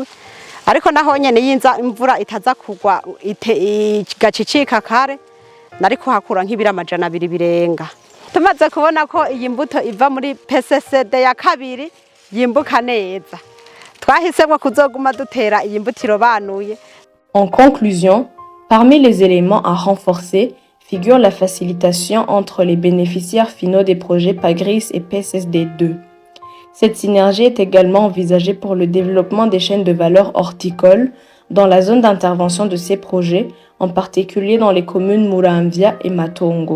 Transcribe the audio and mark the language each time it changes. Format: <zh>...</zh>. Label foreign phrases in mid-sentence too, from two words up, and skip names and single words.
<rn>Ariko naho nyene yinza imvura itaza kugwa igacicika kare nariko hakura nk'ibiro 200 birenga. Tumaze kubona ko iyi mbuto iva muri PPCD ya kabiri yimbuka neza twahisemo kuzoguma dutera iyi mbuto irobanuye.</rn> <fr>En conclusion, parmi les éléments à renforcer figure la facilitation entre les bénéficiaires finaux des projets PAGRIS et PSSD2. Cette synergie est également envisagée pour le développement des chaînes de valeur horticoles dans la zone d'intervention de ces projets, en particulier dans les communes Muramvya et Matongo.</fr>